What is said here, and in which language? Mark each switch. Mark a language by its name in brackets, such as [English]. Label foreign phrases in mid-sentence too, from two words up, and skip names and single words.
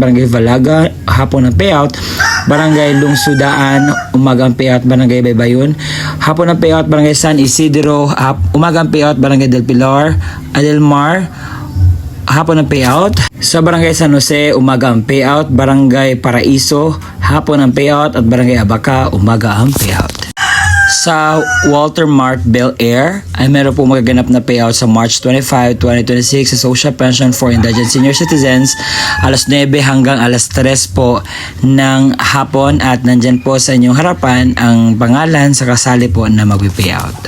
[Filipino] Barangay Valaga, hapon ang payout. Barangay Lungsudaan, umaga ang payout. Barangay Baybayon, hapon ang payout. Barangay San Isidro, umaga ang payout. Barangay Del Pilar, Adelmar, hapon ang payout. Sa Barangay San Jose, umaga ang payout. Barangay Paraiso, hapon ang payout. At Barangay Abaca, umaga ang payout. Sa Walter Mart Bel Air ay meron po magaganap na payout sa March 25, 2026 sa Social Pension for Indigent Senior Citizens alas 9 hanggang alas 3 po ng hapon, at nandyan po sa inyong harapan ang pangalan sa kasali po na magpi-payout.